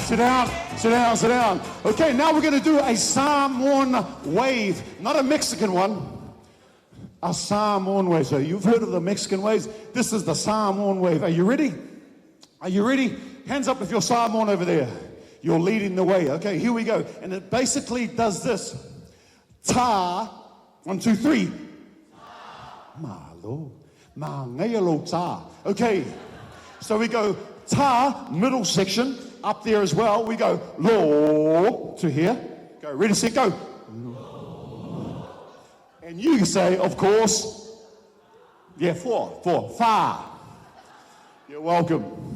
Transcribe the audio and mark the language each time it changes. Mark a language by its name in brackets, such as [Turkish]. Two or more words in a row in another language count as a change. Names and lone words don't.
[English] Sit down, sit down, sit down. Okay, now we're going to do a Samoan wave, not a Mexican one. A Samoan wave. So you've heard of the Mexican waves. This is the Samoan wave. Are you ready? Are you ready? Hands up if you're Samoan over there. You're leading the way. Okay, here we go. And it basically does this. Ta. 1, 2, 3. Malo. Ma ngayalo ta. Okay. So we go ta, middle section. Up there as well. We go lo to here. Go. Ready, set, go. And you say, of course, yeah, 4, fa. You're welcome.